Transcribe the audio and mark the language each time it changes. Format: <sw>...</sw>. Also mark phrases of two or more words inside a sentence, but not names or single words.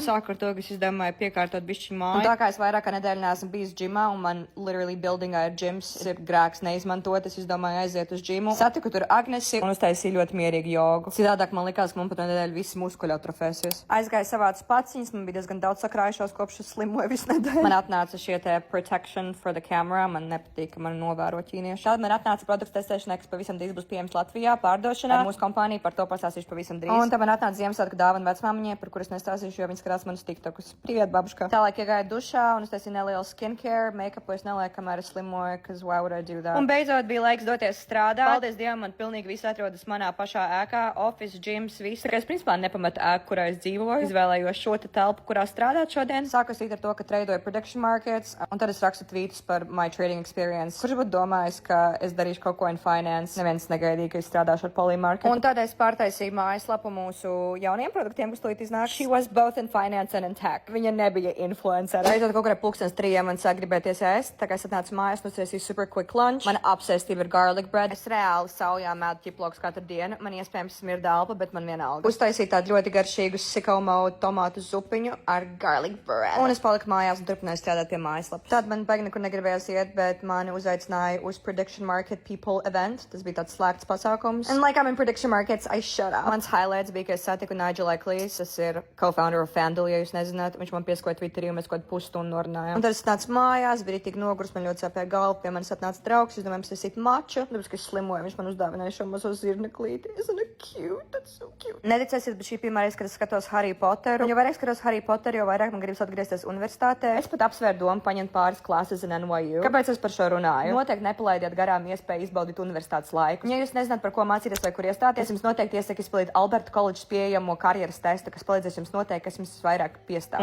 <lv>Sāku ar to, ka es izdomāju piekārtot bišķiņu māju. Un tā kā es vairāk kā nedēļu neesmu bijis džimā un man literally buildingā ir džims, ir grēks neizmantot, es izdomāju aiziet uz džimu. Satiku tur Agnesi un uztaisīju ļoti mierīgu jogu. Citādāk man likās, ka man pat no nedēļu visi muskuļi atrofēsies. Aizgāju savāc paciņas, man bija diezgan daudz sakrājušos kopš es slimoju visu nedēļu. Man atnāca šie te</lv> <en>protection for the camera,</en> <lv>man nepatīk, ka man novēro ķīnieši. Tad man atnāca produktu testēšana, kas pavisam drīz būs pieejams Latvijā pārdošanā. Ar mūsu kompāniju par to pastāstīšu pavisam drīz. Un tad man atnāca Ziemassvētku dāvana vecmāmiņai, par kuras nestāstīšu, jo viņas skatās manus tiktokus.</lv> <ru>Привет, бабушка.</ru> <lv>Tālāk iegāju dušā un es taisīju nelielu skincare, make-upu es nelieku, kamēr es slimoju,</lv> <en>cause why would I do that?</en> <lv>Un beidzot bija laiks doties strādāt. Paldies Dievam, man pilnīgi viss atrodas manā pašā ēkā,</lv> <en>office, gyms,</en> <lv>viss. Tā kā es principā nepametu ēku, kurā es dzīvoju, izvēlējos šo te telpu, kurā strādāt šodien. Sākos ar to, ka tradoju</lv> <en>prediction markets,</en> <lv>un tad es rakstu tweetus par</lv> <en>my trading experience.</en> <lv>Kurš būtu domājis, ka es darīšu kaut ko</lv> <en>in finance?</en> <lv>Neviens negaidīja, ka es strādāšu ar Polymarket. Un tad es pārtaisīju mājaslapu mūsu jauniem produktiem, kas tūlīt iznāk.</lv> <en>She was both in finance and in tech.</en> <lv>Viņa nebija influencer. Beidzot kaut kādā pulkstens 3 man sāk gribēties ēst, tā kā es atnācu mājās, nocēsīju</lv> <en>super quick lunch.</en> <lv>Man obsesīva ir</lv> <en>garlic bread.</en> <lv>Es reāli saujā mēdu ķiploks katru dienu. Man iespējams smirda elpa, bet man vienalga. Uztaisīju tādu ļoti garšīgu Sicko mode tomātu zupiņu ar</lv> <en>garlic bread.</en> <lv>Un es paliku mājās un turpināju strādāt pie mājaslapas. Tad man baigi nekur negribējās iet, bet mani uzaicināja uz Prediction Market People event. Tas bija tāds slēgts pasākums.</lv> <en>And like I'm in Prediction Markets, I shut up.</en> <lv>Mans highlights bija, ka es satiku Nigel Ecklīs. Tas ir</lv> <en>co-founder of FanDuel,</en> <lv>ja jūs nezināt. Viņš man pieskoja Twitterī un mēs kaut kādu pusstundu norunājām. Un tad es nācu mājās, bija tik nogurs, man ļoti sāpēja galva. Pie manis atnāca draugs, es domāju, mums taisīt maču. Tāpēc, ka es slimoju, viņš man uzdāvināja šo mazo zirneklīti.</lv> <en>Isn't it cute? That's so cute.</en> <lv>Neticēsiet, bet šī pirmā reize, kad es skatos Harry Potteru. Un jo vairāk skatos Harry Potteru, jo vairāk man gribas atgriezties universitātē. Es pat apsvēru domu paņemt pāris klases in NYU. Kāpēc es par šo runāju? Noteikti nepalaidiet garām iespēju izbaudīt universitātes laiku. Ja jūs nezināt, par ko mācīties vai kur iestāties, jums noteikti iesaku izpildīt Alberta College pieejamo karjeras testu, kas palīdzēs jums noteikt, kas jums vairāk piestāv.</lv>